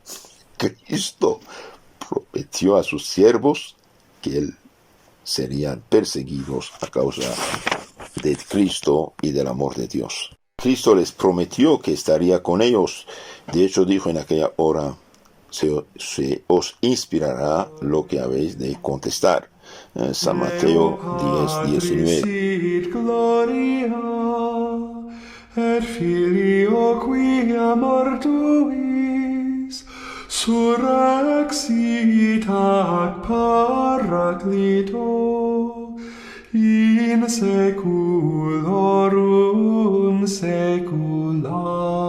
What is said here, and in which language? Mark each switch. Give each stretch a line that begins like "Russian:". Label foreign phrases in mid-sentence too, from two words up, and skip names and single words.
Spanish: Cristo prometió a sus siervos que él serían perseguidos a causa de Cristo y del amor de Dios. Cristo les prometió que estaría con ellos. De hecho, dijo en aquella hora: se os inspirará lo que habéis de contestar. San Mateo 10:19.
Latin: Et Filio qui amor tuis surrexit ac Paraclito in saeculorum saecula.